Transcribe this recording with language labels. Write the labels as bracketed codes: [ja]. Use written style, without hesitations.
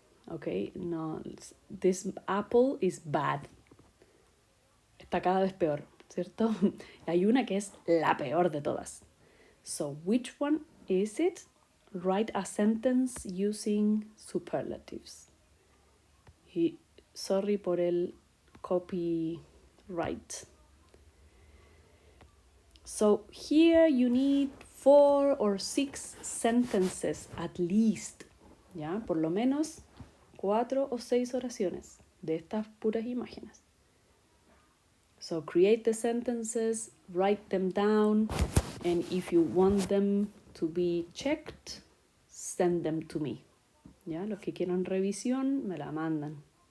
[en] Okay, no, this apple is bad. [es] Está cada vez peor, ¿cierto? Hay una que es la peor de todas. [en] So, which one is it? Write a sentence using superlatives. Sorry [es] por el copyright. [en] So here you need 4 or 6 sentences at least. [es] ¿Ya? Por lo menos 4 o 6 oraciones de estas puras imágenes. [en] So create the sentences, write them down, and if you want them to be checked, send them to me. [es] ¿Ya? Los que quieran revisión, me la mandan.